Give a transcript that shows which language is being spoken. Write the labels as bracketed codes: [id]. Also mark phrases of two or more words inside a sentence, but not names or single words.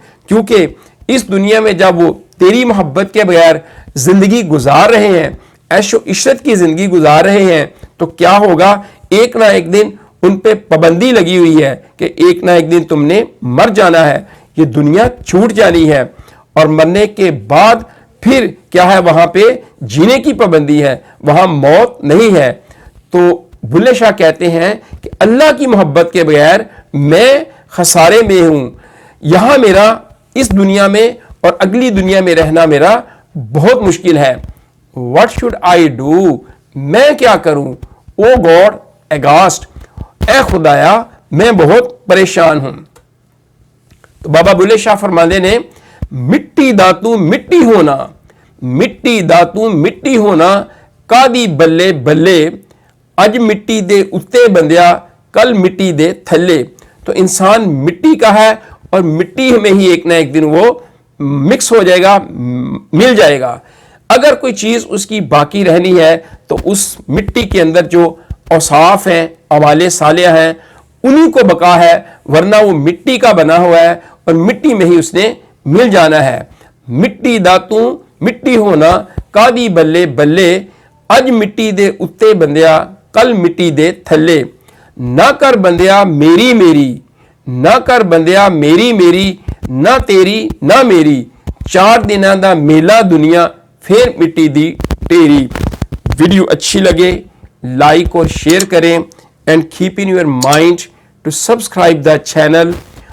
[ur] کیونکہ اس دنیا میں جب وہ تیری محبت کے بغیر زندگی گزار رہے ہیں, عیش و عشرت کی زندگی گزار رہے ہیں, تو کیا ہوگا, ایک نہ ایک دن ان پہ پابندی لگی ہوئی ہے کہ ایک نہ ایک دن تم نے مر جانا ہے, یہ دنیا چھوٹ جانی ہے, اور مرنے کے بعد پھر کیا ہے, وہاں پہ جینے کی پابندی ہے, وہاں موت نہیں ہے. تو بلے شاہ کہتے ہیں کہ اللہ کی محبت کے بغیر میں خسارے میں ہوں, یہاں میرا اس دنیا میں اور اگلی دنیا میں رہنا میرا بہت مشکل ہے. [en] What should I do, [ur] میں کیا کروں. [en] Oh God, aghast, [ur] اے خدایا میں بہت پریشان ہوں. [pa] تو بابا بلے شاہ فرماندے نے, مٹی داتو مٹی ہونا, مٹی داتو مٹی ہونا, کادی بلے بلے, اج مٹی دے اتے بندیا کل مٹی دے تھلے. [ur] تو انسان مٹی کا ہے اور مٹی میں ہی ایک نہ ایک دن وہ مکس ہو جائے گا, مل جائے گا. اگر کوئی چیز اس کی باقی رہنی ہے تو اس مٹی کے اندر جو اوصاف ہیں, اعمال صالحہ ہیں, انہی کو بقا ہے, ورنہ وہ مٹی کا بنا ہوا ہے اور مٹی میں ہی اس نے مل جانا ہے. [pa] مٹی داتوں مٹی ہونا, کادی بلے بلے, اج مٹی دے اتے بندیا کل مٹی دے تھلے. نہ کر بندیا میری میری, نہ کر بندیا میری میری, نہ تیری نہ میری, چار دنوں دا میلہ دنیا پھر مٹی دی تیری. [ur] ویڈیو اچھی لگے لائک اور شیئر کریں, [en] and keep in your mind to subscribe the channel.